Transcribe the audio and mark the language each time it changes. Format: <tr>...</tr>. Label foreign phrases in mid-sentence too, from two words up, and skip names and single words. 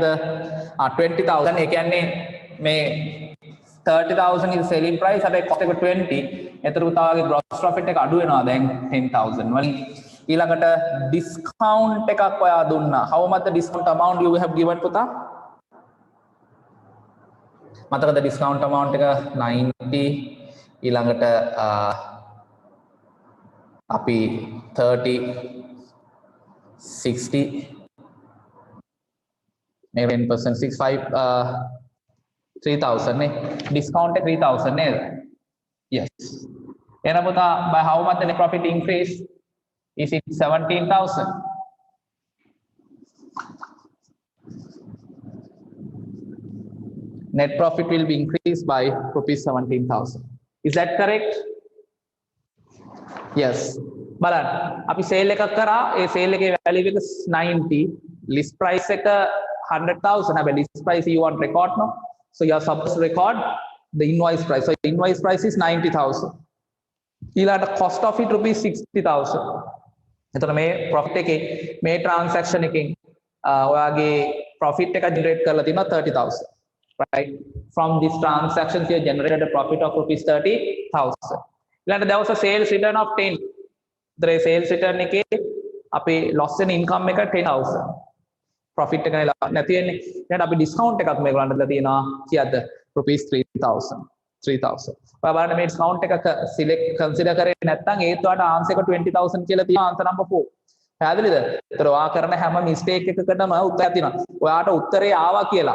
<si>20,000. ඒ කියන්නේ මේ 30,000</si> <en>is selling price.</en> <si>හැබැයි cost එක 20. එතකොට පුතාගේ</si> <en>gross profit</en> <si>එක අඩු වෙනවා දැන් 10,000 වලින්. ඊළඟට discount එකක් ඔයා දුන්නා.</si> <en>How much the discount amount you have given පුතා?</en> <si>මතකද</si> <en>discount amount</en> <si>එක 90. ඊළඟට අපි 30 60 maybe 10% 65 3,000 නේ.</si> <en>Discount</en> <si>එක 3,000 නේද?</si> <en>Yes.</en> <si>එහෙනම් පුතා</si> <en>by how much the net profit increase? Is it 17,000? Net profit will be increased by rupees 17,000. Is that correct? Yes.</en> <si>බලන්න අපි sale එකක් කරා. ඒ sale එකේ value එක 90.</si> <en>List price එක 100,000. හැබැයි list price you want record no? So you are supposed to record the invoice price. So invoice price is 90,000. ඊළඟට cost of it rupees 60,000.</en> <si>එතකොට මේ profit එකේ මේ transaction එකෙන් ඔයාගේ profit එක generate කරලා තියෙනවා 30,000.</si> <en>Right? From this transaction you generated a profit of rupees 30,000. ඊළඟට there was a sales return of 10. the sales return</en> <si>එකේ අපි</si> <en>loss and income එක 10,000.</en> <si>profit එක නැති වෙන්නේ. ඊට අපි discount එකක් මේගොල්ලන්ට දලා තියෙනවා කීයද? rupees 3,000. 3,000. ඔයා බලන්න මේ discount එක</si> <en>select consider</en> <si>කරේ නැත්නම් ඒත් ඔයාට answer එක 20,000 කියලා තියෙනවා</si> <en>answer number 4.</en> <si>පැහැදිලිද? ඒතර ඔයා කරන හැම mistake එකකටම උත්තරයක් තියෙනවා. ඔයාට උත්තරේ ආවා කියලා.</si>